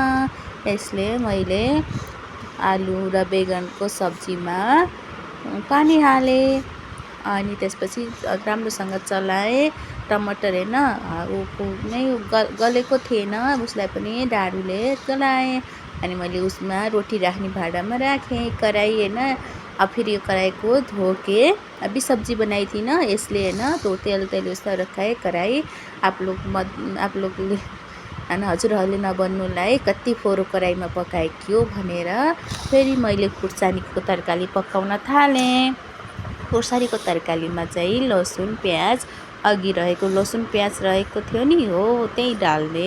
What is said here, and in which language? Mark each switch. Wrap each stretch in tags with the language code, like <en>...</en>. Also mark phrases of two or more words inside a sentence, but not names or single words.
<ne>यसले मैले आलु र बैगनको सब्जीमा पानी हाले। अनि त्यसपछि राम्रोसँग चलाएँ। टमाटर हैन नै गलेको थिएन, उसलाई पनि डाडुले गलाएँ। अनि मैले उसमा रोटी राख्ने भाँडामा राखेँ, कराई हैन।</ne> <hi>अब फिर यो कराई को धो के अभी सब्जी बनाई थी ना, इसलिए है ना तो तेल उसका रखा है कराई।</hi> <ne>आप लोगले हजुरहरूले नबन्नुलाई कति फोहोर कराईमा पकाएकियो भनेर फेरि मैले खुर्सानीको तरकारी पकाउन थालेँ। खुर्सानीको तरकारीमा चाहिँ लसुन प्याज अघि रहेको लसुन प्याज रहेको थियो नि, हो त्यही डाल्ने।</ne>